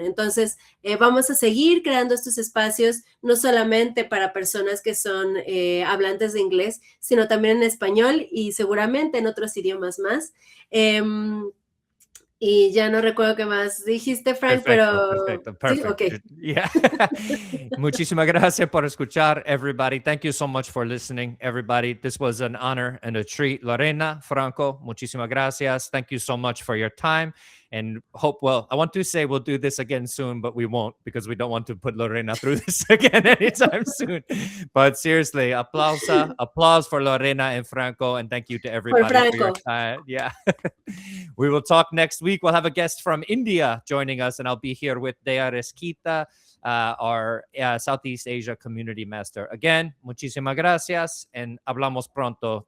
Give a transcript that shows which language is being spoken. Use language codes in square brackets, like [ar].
[es] Entonces, vamos a seguir creando estos espacios, no solamente para personas que son hablantes de inglés, sino también en español y seguramente en otros idiomas más. Y ya no recuerdo qué más dijiste, Frank, Perfecto. ¿Sí? Okay. [en] Yeah. [es] Muchísimas gracias por escuchar, [en] everybody. Thank you so much for listening, everybody. This was an honor and a treat. [es] Lorena, Franco, muchísimas gracias. [en] Thank you so much for your time. And I want to say we'll do this again soon, but we won't, because we don't want to put Lorena through this again anytime soon. But seriously, applause for Lorena and Franco, and thank you to everybody for your time. Yeah. We will talk next week. We'll have a guest from India joining us, and I'll be here with Dea Resquita, our Southeast Asia Community Master. Again, [es] muchísimas gracias, and hablamos pronto.